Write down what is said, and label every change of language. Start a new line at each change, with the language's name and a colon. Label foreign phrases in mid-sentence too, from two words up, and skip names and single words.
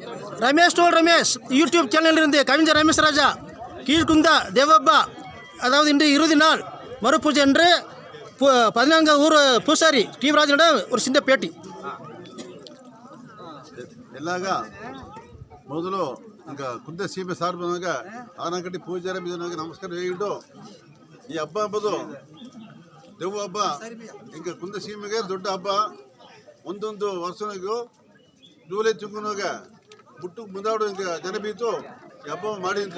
Tamil: ரமேஷ் டோல் ரமேஷ் யூடியூப் சேனலிலிருந்து கவிஞர் ரமேஷ் ராஜா கீழ்குந்தா தேவப்பா. அதாவது இன்று இறுதி நாள் மறுபூஜை என்று 14 ஊர் பூசாரி டிவராஜனோட ஒரு சின்ன பேட்டி.
Badaga: ಎಲ್ಲಾಗ ಮೊದಲು ಈಗ ಕುಂದ ಸೀಮೆ ಸಾರ್ವಜನಿಕ ಆನಕಟ್ಟಿ ಪೂಜಾರಿ ಬಿದ್ದವರಿಗೆ ನಮಸ್ಕಾರ ಹೇಳಿಟ್ಟು ಈ ಹಬ್ಬ ಅಂಬುದು ದೆವ್ವ ಹಬ್ಬ. ಈಗ ಕುಂದ ಸೀಮೆಗೆ ದೊಡ್ಡ ಹಬ್ಬ. ಒಂದೊಂದು ವರ್ಷನಿಗೂ ಜೂಲೈ ತಿಂಗಳಾಗ ಬುಟ್ಟು ಮುಂದಾಡು ಹಿಂಗೆ ಜನ ಬೀತು ಈ ಹಬ್ಬ ಮಾಡಿದ್ರು.